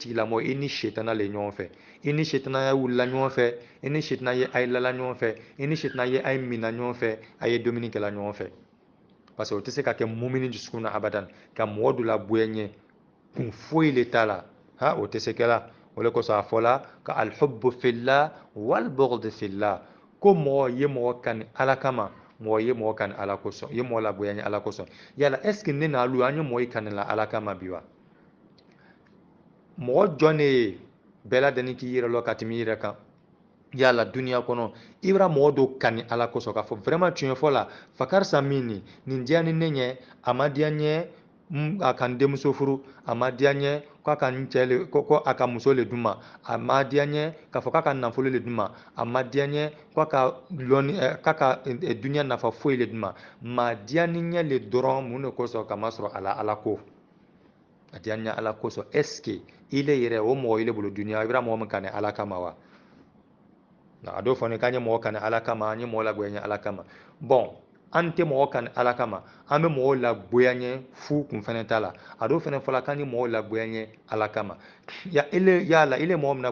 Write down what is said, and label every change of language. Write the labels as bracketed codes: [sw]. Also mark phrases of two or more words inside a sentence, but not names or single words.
[bm] tigilamɔgɔ i ni sitana le ɲɔgɔn fɛ i ni sitana ya wulila ɲɔgɔn fɛ i ni sitana ye a ye lala ɲɔgɔn fɛ i ni sitana ye a ye mina ɲɔgɔn fɛ a ye dumuni kɛla ɲɔgɔn fɛ [fr] parce que [bm] o tɛ se ka kɛ mumini dusukun na abadan ka mɔgɔ dɔ la goya ɲɛ kun foyi le t'a la o tɛ se kɛla o de kosɔn a fɔla ka [ar] الحب في الله والبغض في الله [bm] ko mɔgɔ ye mɔgɔ kani ala kama mɔgɔ ye mɔgɔ kani ala kosɔn ye mɔgɔ la goya ɲɛ ala kosɔn yala [fr] est ce que [bm] ne n'alu an ye mɔgɔ ye kani la ala kama bi wa mɔgɔ jɔn de ye bɛɛ lajɛlen k'i yɛrɛ lɔ ka tɛmɛ i yɛrɛ kan yala duniya kɔnɔ i bɛra mɔgɔ dɔ kani ala kosɔn k'a fɔ vraiment tiɲɛ fɔ la fa karisa min nin diya ni ne ɲɛ a ma diya n ɲɛ a ka n denmuso furu a ma diya n ɲɛ ko a ka n cɛ le ko a ka muso le d'u ma a ma diya n ɲɛ k'a fɔ k'a ka nafolo le d'u ma a ma diya n ɲɛ k'a ka duniya nafa foyi le d'u ma diya ni ɲɛ le dɔrɔn mun de kosɔn kamasɔrɔ ala ko a diya n ɲɛ ala kosɔn [fr] est ce que [bm] ile yɛrɛ o mɔgɔ ile bolo duniya i bɛra mɔgɔ min kani ala kama wa a dɔw fɔ ne k'an ye mɔgɔ kani ala kama an ye mɔgɔ lagoya ɲɛ ala kama bon an tɛ mɔgɔ kan ala kama an bɛ mɔgɔw lagoya ɲɛ fu kun fɛnɛ t'a la a dɔw fɛnɛ fɔla k'an ni mɔgɔw lagoya ɲɛ ala kama yala ile mɔgɔ min na